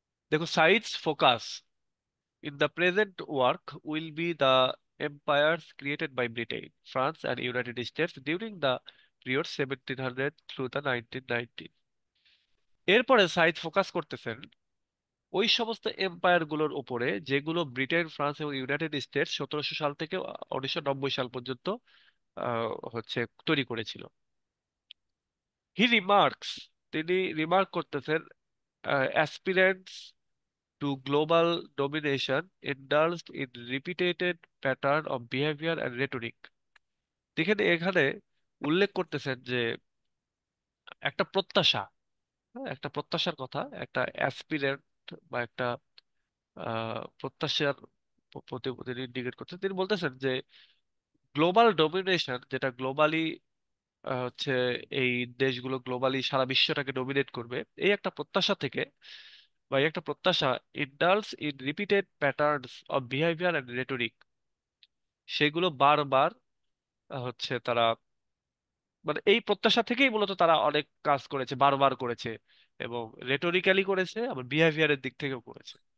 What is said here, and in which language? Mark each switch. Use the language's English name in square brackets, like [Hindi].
[English] দেখো, Said's focus in the present work will be the empires created by Britain, France, and United States during the period 1700 through the 1990। [Bangla] এরপরে Saeed focus করতেছেন ওই সমস্ত empire গুলোর উপরে যেগুলো ব্রিটেন, ফ্রান্স এবং ইউনাইটেড স্টেটস 1700 সাল থেকে 1990 সাল পর্যন্ত হচ্ছে তৈরি করেছিল। [English] he remarks, [Bangla] তিনি রিমার্ক করতেছেন, [English] Aspirants to global domination indulged in repeated pattern of behavior and rhetoric। [Bangla] দেখেন এখানে উল্লেখ করতেছেন যে একটা প্রত্যাশা, হ্যাঁ, একটা প্রত্যাশার কথা, একটা অ্যাসপিরেন্ট বা একটা প্রত্যাশার প্রতি তিনি ইন্ডিকেট করছেন। তিনি বলতেছেন যে গ্লোবাল ডমিনেশন, যেটা গ্লোবালি হচ্ছে এই দেশগুলো গ্লোবালি সারা বিশ্বটাকে ডমিনেট করবে, এই একটা প্রত্যাশা থেকে, বা এই একটা প্রত্যাশা [English] indulges in repeated patterns of behaviour and rhetoric, [Bangla] সেগুলো বারবার হচ্ছে তারা, মানে এই প্রত্যাশা থেকেই মূলত তারা অনেক কাজ করেছে, বারবার করেছে, এবং রেটোরিক্যালি করেছে, আবার বিহেভিয়ারের দিক থেকেও করেছে।